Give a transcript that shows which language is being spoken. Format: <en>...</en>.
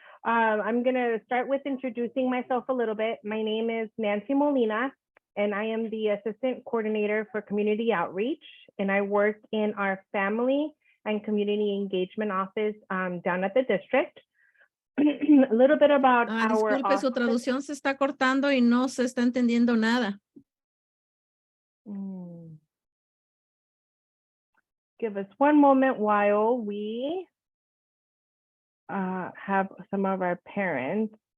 <en>I'm going to start with introducing myself a little bit. My name is Nancy Molina, and I am the Assistant Coordinator for Community Outreach, and I work in our Family and Community Engagement Office down at the district. A little bit about our</en> <es>Disculpe,</es> <en>office.</en> <es>su traducción se está cortando y no se está entendiendo nada.</es> <en>Give us one moment while we have some of our parents.</en>